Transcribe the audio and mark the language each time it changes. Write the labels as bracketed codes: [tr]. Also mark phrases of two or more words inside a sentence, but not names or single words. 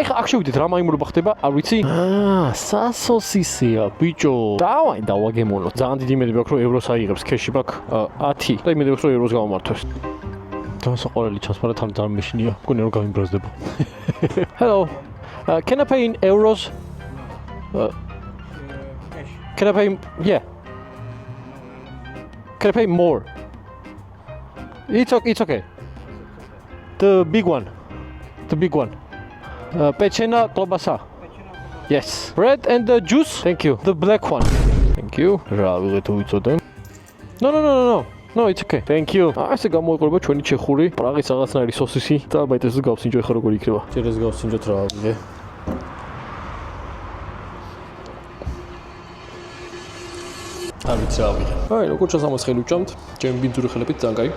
[ka] აქ შევიდეთ რა მაიმურობა ხდება, არ ვიცი. სასოსისია, ბიჭო. დავაი დავაგემონოთ. ძალიან დიდი იმედი მაქვს, რომ ევროს აიღებს, ქეში მაქვს 10. და იმედი მაქვს, რომ ევროს გამომართვეს. ტრანსაქორელი ჩანს, მაგრამ თან ძალიან მეშინია. მგონია რომ გამიბრაზდება. [en] Hello. Can I pay in euros? Can I pay? Yeah. Can I pay more? It's okay. The big one. The big one. [cs] Pechena klobasa. Yes. [en] Bread and the juice. Thank you. The black one. Thank you. [ka] რა ვიღეთ უიწოდე? [en] No. No, it's okay. Thank you. [ka] ასე გამოიყურება ჩვენი ჩეხური, პრაღის რაღაცნაირი სოსისი და მაინც ეს გავსინჯო ხა როგორ იქნება. ჯერ ეს გავსინჯოთ რა ვიღე. არ ვიცი რა ვიღე. აი, როგორ ჩასამოს ხელი ვჭამთ? ჩემი ბინძური ხელებით ძალიან კაი.